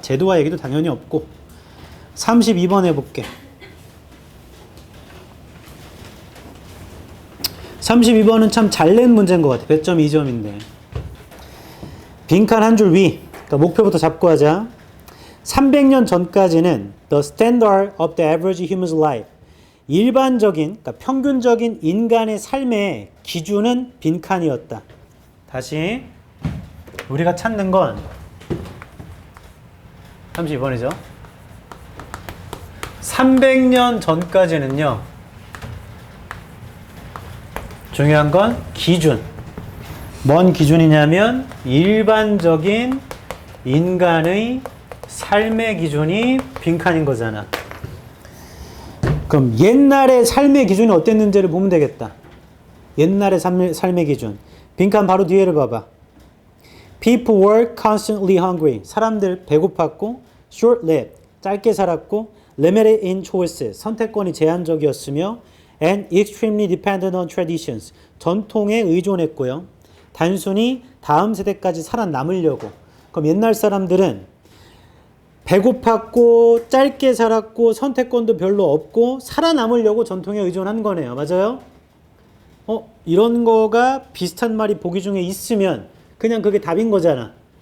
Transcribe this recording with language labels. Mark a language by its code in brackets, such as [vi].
[ko] 제도화 얘기도 당연히 없고. 32번 해볼게. 32번은 참 잘 낸 문제인 것 같아. 배점 2점인데. 빈칸 한 줄 위. 그러니까 목표부터 잡고 하자. 300년 전까지는 [en] the standard of the average human's life. [ko] 일반적인, 그러니까 평균적인 인간의 삶의 기준은 빈칸이었다. 다시. 우리가 찾는 건 32번이죠. 300년 전까지는요. 중요한 건 기준. 뭔 기준이냐면 일반적인 인간의 삶의 기준이 빈칸인 거잖아. 그럼 옛날의 삶의 기준이 어땠는지를 보면 되겠다. 옛날의 삶의 기준. 빈칸 바로 뒤에를 봐봐. [en] People were constantly hungry. [ko] 사람들 배고팠고 [en] short-lived. [ko] 짧게 살았고 [en] limited in choices. [ko] 선택권이 제한적이었으며 [en] and extremely dependent on traditions. [ko] 전통에 의존했고요. 단순히 다음 세대까지 살아남으려고. 그럼 옛날 사람들은 배고팠고 짧게 살았고 선택권도 별로 없고 살아남으려고 전통에 의존한 거네요. 맞아요? 이런 거가 비슷한 말이 보기 중에 있으면 그냥 그게 답인 거잖아.